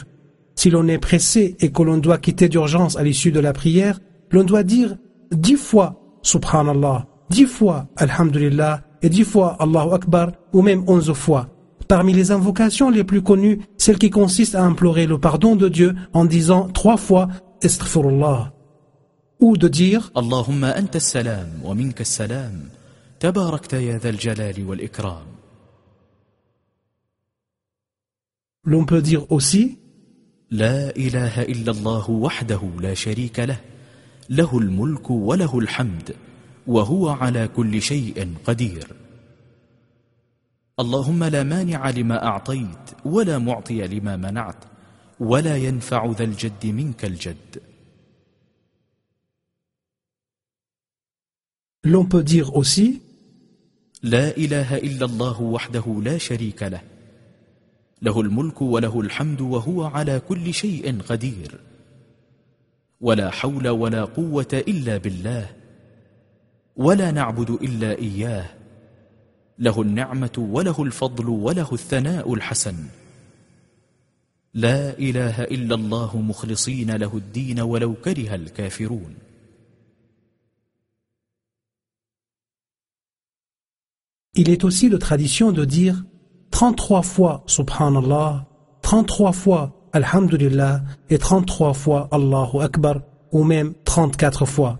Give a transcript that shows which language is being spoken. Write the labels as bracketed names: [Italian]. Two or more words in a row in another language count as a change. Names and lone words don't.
[French] Si l'on est pressé et que l'on doit quitter d'urgence à l'issue de la prière, l'on doit dire 10 fois Subhanallah, 10 fois Alhamdulillah et 10 fois Allahu Akbar ou même 11 fois. Parmi les invocations les plus connues, celle qui consiste à implorer le pardon de Dieu en disant 3 fois Astaghfirullah, ou de dire [Arabic] اللهم أنت السلام ومنك السلام تباركت يا ذا الجلال والإكرام. [French] L'on peut dire aussi [Arabic] لا إله إلا الله وحده لا شريك له، له الملك وله الحمد وهو على كل شيء قدير. اللهم لا مانع لما أعطيت ولا معطي لما منعت ولا ينفع ذا الجد منك الجد. [French] L'on peut dire aussi [Arabic] لا إله إلا الله وحده لا شريك له، له الملك وله الحمد وهو على كل شيء قدير. ولا حول ولا قوة إلا بالله. ولا نعبد إلا إياه. له النعمة وله الفضل وله الثناء الحسن. لا إله إلا الله مخلصين له الدين ولو كره الكافرون. [French] Il est aussi de tradition de dire 33 fois Subhanallah, 33 fois Alhamdulillah et 33 fois Allahu Akbar, ou même 34 fois.